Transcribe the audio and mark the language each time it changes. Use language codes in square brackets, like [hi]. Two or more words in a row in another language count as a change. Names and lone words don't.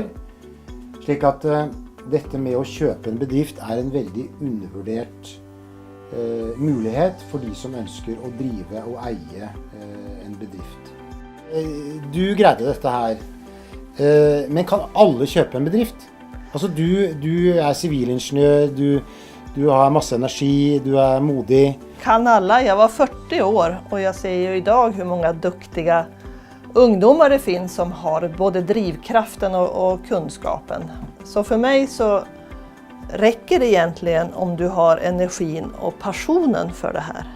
[no] Slik at dette med å kjøpe en bedrift er en veldig undervurdert mulighet for de som ønsker å drive og eie en bedrift. Du greide dette her, men kan alle kjøpe en bedrift? Altså du er sivilingeniør, du har masse energi, [sv] du är modig. Kan alla? Jag var 40 år och jag ser ju idag hur många duktiga ungdomar det finns som har både drivkraften och kunskapen. Så för mig så räcker det egentligen om du har energin och passionen för det här.